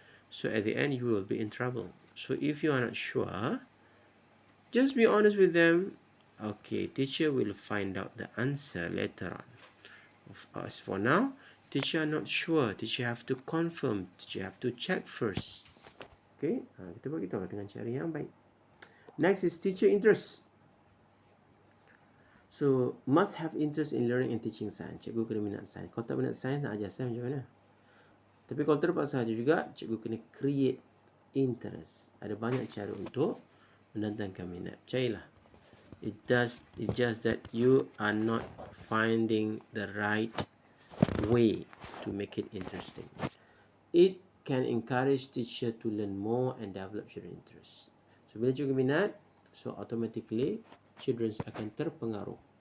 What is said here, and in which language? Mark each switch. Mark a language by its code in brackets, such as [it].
[en] So at the end you will be in trouble. So if you are not sure, just be honest with them. Okay, teacher will find out the answer later on. As for now, teacher are not sure. Teacher have to confirm. Teacher have to check first. [ms] Okay, kita buat gitu dengan cara yang baik. [en] Next is teacher interest. So must have interest in learning and teaching science. [ms] Cikgu kena minat sains. Kalau tak minat sains, nak ajar sains macam mana? Tapi kalau terpaksa juga, cikgu kena create interest. Ada banyak cara untuk mendatangkan minat. Percayalah. [en] It's just that you are not finding the right way to make it interesting. It can encourage teacher to learn more and develop children interest. [ms] So bila cikgu minat, [en] so automatically children [ms] akan terpengaruh.